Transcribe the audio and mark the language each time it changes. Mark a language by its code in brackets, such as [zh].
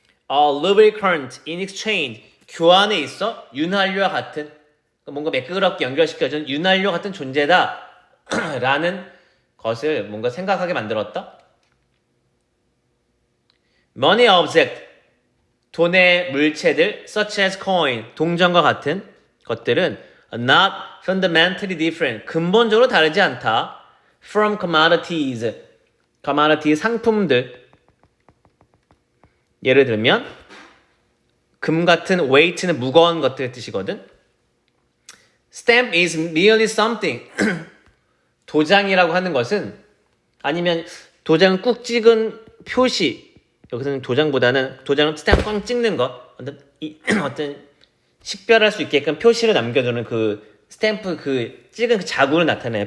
[en] lubricant in exchange, [ko] 교환에 있어 윤활유와 같은, 뭔가 매끄럽게 연결시켜준 윤활유 같은 존재다 라는 것을 뭔가 생각하게 만들었다. [en] money object, [ko] 돈의 물체들 [en] such as coin, [ko] 동전과 같은 것들은 [en] not fundamentally different, [ko] 근본적으로 다르지 않다. [en] from commodities, commodity [ko] 상품들. 예를 들면 금 같은 weight는 무거운 것들의 뜻이거든. [en] stamp is merely something. [ko] 도장이라고 하는 것은, 아니면 도장 꾹 찍은 표시, 여기서는 도장보다는 도장을 스탬프 꽝 찍는 것, 어떤 식별할 수 있게끔 표시를 남겨두는 그 스탬프, 그 찍은 그 자국을 나타내요.